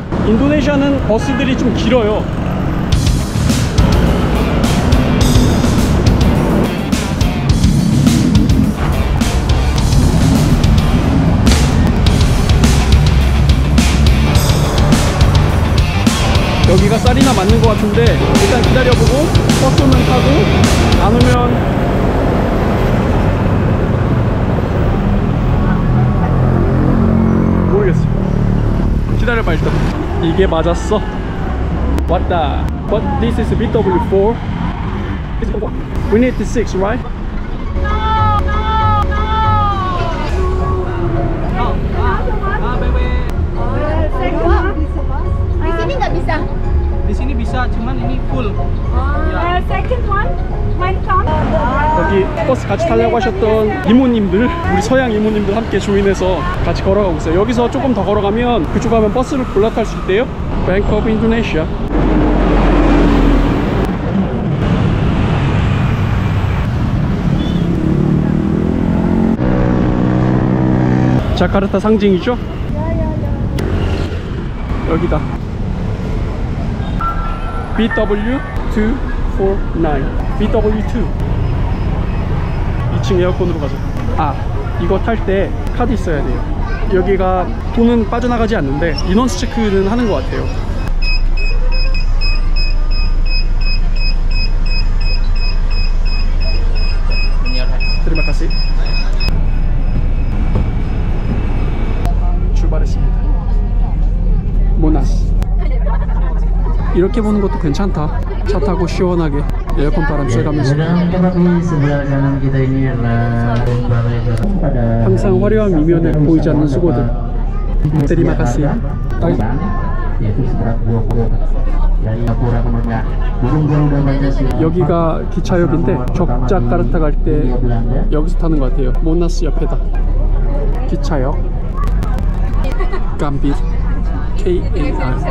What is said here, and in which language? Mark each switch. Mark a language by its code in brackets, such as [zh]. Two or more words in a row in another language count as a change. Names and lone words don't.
[ko] 인도네시아는 버스들이 좀 길어요. 여기가 사리나 맞는 것 같은데 일단 기다려보고 버스 오면 타고 안 오면 모르겠어요. 기다려봐 일단. 이게 맞았어. 왔다. [en] But this is BW4. We need the 6, right? [id] Di sini nggak bisa. Di sini bisa, cuman ini full. [en] Second one, mine count. [ko] 여기 버스 같이 타려고 하셨던 이모님들, 우리 서양 이모님들 함께 조인해서 같이 걸어가고 있어요. 여기서 조금 더 걸어가면 그쪽 가면 버스를 골라탈 수 있대요. Bank of Indonesia. 자카르타 상징이죠? 여기다. BW249 BW2 2층 에어컨으로 가자. 아, 이거 탈 때 카드 있어야 돼요. 여기가 돈은 빠져나가지 않는데 인원수 체크는 하는 것 같아요. [id] Terima kasih. [ko] 출발했습니다. 모나스. 이렇게 보는 것도 괜찮다. 차 타고 시원하게 에어컨 바람 쐬가면서. 항상 화려한 이면에 보이지 않는 수고들. [id] Terima kasih. [ko] 여기가 기차역인데 적자카르타 갈 때 여기서 타는 것 같아요. 모나스 옆에다. 기차역 감빌 KAR.